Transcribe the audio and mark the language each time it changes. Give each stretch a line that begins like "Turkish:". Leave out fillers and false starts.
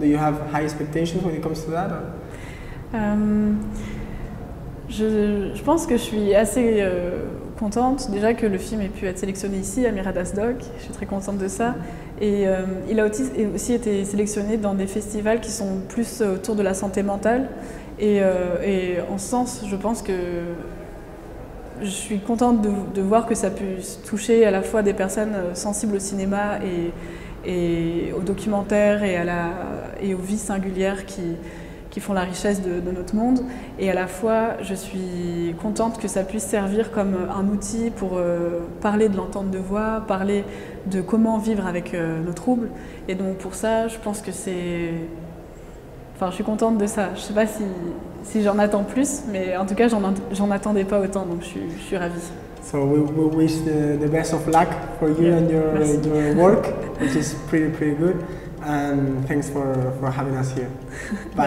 English: Do you have high expectations when it comes to that?
French: Je pense que je suis assez contente déjà que le film ait pu être sélectionné ici à Miradas Doc. Je suis très contente de ça. Et il a aussi été sélectionné dans des festivals qui sont plus autour de la santé mentale. Et en ce sens, je pense que je suis contente de voir que ça puisse toucher à la fois des personnes sensibles au cinéma et aux documentaires et aux vies singulières qui font la richesse de notre monde. Et à la fois, je suis contente que ça puisse servir comme un outil pour parler de l'entente de voix, parler de comment vivre avec nos troubles. Et donc pour ça, je pense que c'est... Enfin, je suis contente de ça. Je ne sais pas si j'en attends plus, mais en tout cas, j'en attendais pas autant, donc je suis ravie.
English: So we wish the best of luck for you and your work, which is pretty good. And thanks for having us here. Bye.